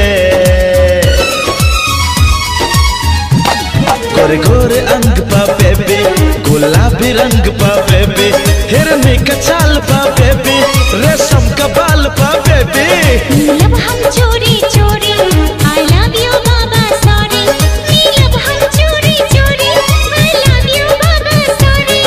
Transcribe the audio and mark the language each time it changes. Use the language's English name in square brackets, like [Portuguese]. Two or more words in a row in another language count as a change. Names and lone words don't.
[Bhojpuri] गोरे गोरे अंग पा बेबी, गुलाबी रंग पा बेबी, हिरनी का चाल पा बेबी, रेशम का बाल पा बेबी। नीलब हम चोरी चोरी, [English] I love you बाबा सॉरी। [Bhojpuri] नीलब हम चोरी चोरी, [English] I love you बाबा सॉरी।